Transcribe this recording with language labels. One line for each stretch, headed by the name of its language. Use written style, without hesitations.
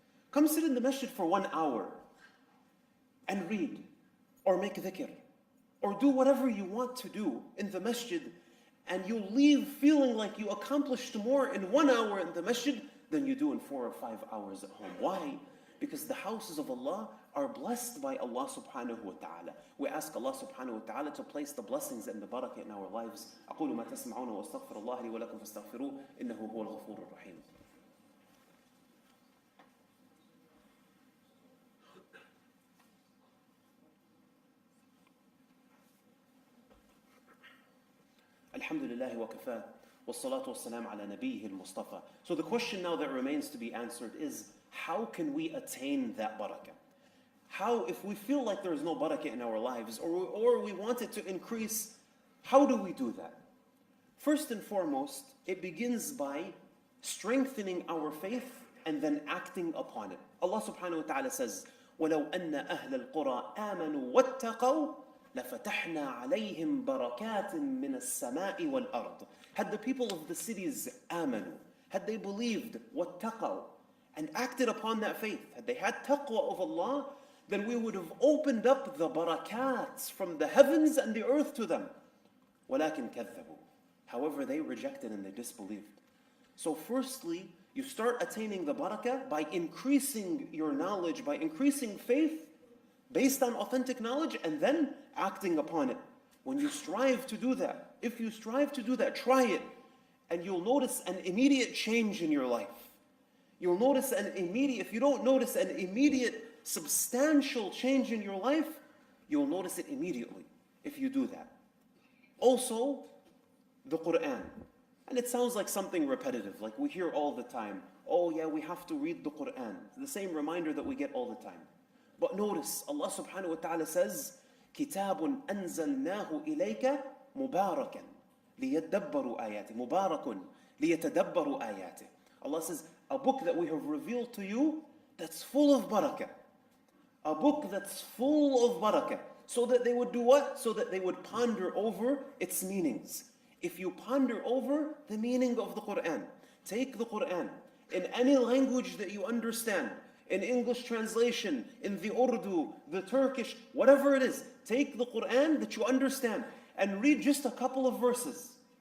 English: Come sit in the masjid for 1 hour and read or make dhikr or do whatever you want to do in the masjid, and you'll leave feeling like you accomplished more in 1 hour in the masjid than you do in 4 or 5 hours at home. Why? Because the houses of Allah are blessed by Allah subhanahu wa ta'ala. We ask Allah subhanahu wa ta'ala to place the blessings and the barakah in our lives.
Arabic: أقول ما تسمعون وأستغفر الله لي ولكم فاستغفروه إنه هو الغفور الرحيم. الحمد لله وكفاه والصلاة والسلام على نبيه المصطفى.
English: So the question now that remains to be answered is, how can we attain that barakah? How, if we feel like there is no barakah in our lives, or we want it to increase, how do we do that? First and foremost, it begins by strengthening our faith and then acting upon it. Allah subhanahu wa ta'ala says,
Arabic: وَلَوْ أَنَّ أَهْلَ الْقُرَىٰ آمَنُوا وَاتَّقَوْا لَفَتَحْنَا عَلَيْهِمْ بَرَكَاتٍ مِّنَ السَّمَاءِ وَالْأَرْضِ.
English: Had the people of the cities
Arabic: آمنوا,
English: had they believed,
Arabic: وَاتَّقَوْا,
English: and acted upon that faith, had they had taqwa of Allah, then we would have opened up the barakats from the heavens and the earth to them.
Arabic: وَلَكِنْ كَذَّبُوا.
English: However, they rejected and they disbelieved. So firstly, you start attaining the barakah by increasing your knowledge, by increasing faith based on authentic knowledge, and then acting upon it. When you strive to do that, if you strive to do that, try it, and you'll notice an immediate change in your life. You'll notice if you don't notice an immediate substantial change in your life, you'll notice it immediately if you do that. Also, the Quran. And it sounds like something repetitive, like we hear all the time. Oh yeah, we have to read the Quran. The same reminder that we get all the time. But notice, Allah subhanahu wa ta'ala says,
Arabic: كِتَابٌ أَنزَلْنَاهُ إِلَيْكَ مُبَارَكًا لِيَدَّبَّرُوا آيَاتِهِ مُبَارَكٌ لِيَتَدَبَّرُوا آيَاتِهِ.
English: Allah says, a book that we have revealed to you that's full of barakah. A book that's full of barakah. So that they would do what? So that they would ponder over its meanings. If you ponder over the meaning of the Quran, take the Quran in any language that you understand, in English translation, in the Urdu, the Turkish, whatever it is, take the Quran that you understand and read just a couple of verses.